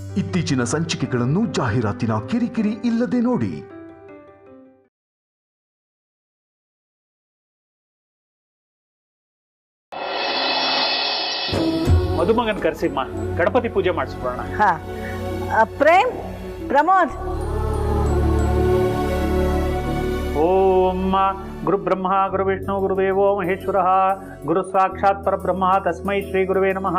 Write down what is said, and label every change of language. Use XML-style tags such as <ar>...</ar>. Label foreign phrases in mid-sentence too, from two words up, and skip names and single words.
<kn>ಇತ್ತೀಚಿನ ಸಂಚಿಕೆಗಳನ್ನು ಜಾಹೀರಾತಿನ ಕಿರಿಕಿರಿ ಇಲ್ಲದೆ ನೋಡಿ. ಮದುಮಗನ್ ಕರ್ಸಿಮ್ಮ, ಗಣಪತಿ ಪೂಜೆ ಮಾಡಿಸ್ಕೊಳ್ಳೋಣ. ಪ್ರೇಮ್, ಪ್ರಮೋದ್.</kn> <sa>ಓಂ ಗುರು ಬ್ರಹ್ಮ ಗುರು ವಿಷ್ಣು ಗುರುದೇವೋ ಮಹೇಶ್ವರ ಗುರು ಸಾಕ್ಷಾತ್ ಪರಬ್ರಹ್ಮ ತಸ್ಮೈ ಶ್ರೀ ಗುರುವೇ ನಮಃ.</sa>